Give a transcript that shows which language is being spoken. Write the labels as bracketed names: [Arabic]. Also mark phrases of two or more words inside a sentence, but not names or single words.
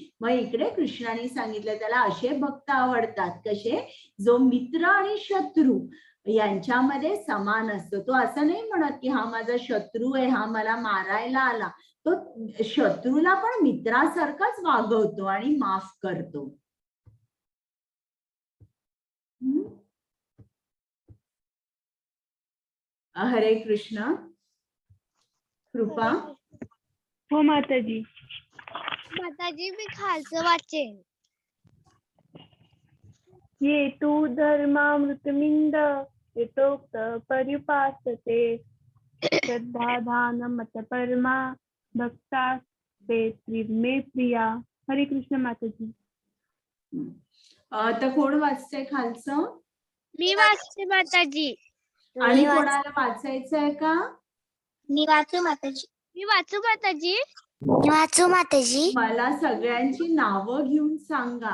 [Marathi] मग इकडे कृष्णाने सांगितलं त्याला असे भक्त आवडतात कसे, जो मित्र आणि शत्रू यांच्यामध्ये समान असतो. तो असं नाही म्हणत की हा माझा शत्रू आहे, हा मला मारायला आला. तो शत्रूला पण मित्रासारखाच वागवतो आणि माफ करतो. हरे कृष्ण. कृपा. हो माताजी. माताजी मी खालचं वाचेन. [Sanskrit] ये तू धर्मामृतमिंद यथोक्त पर्युपासते श्रद्धा दान मत परमा भक्तास्ते त्रिमे प्रिया. [Marathi] हरे कृष्ण माताजी. तर कोण वाचते खालचं? मी वाचते माताजी. आणि कोणाला वाचायचं आहे का? मी वाचू माताजी. मी वाचू माताजी. मी वाचू माताजी. मला सगळ्यांची नावं घेऊन सांगा.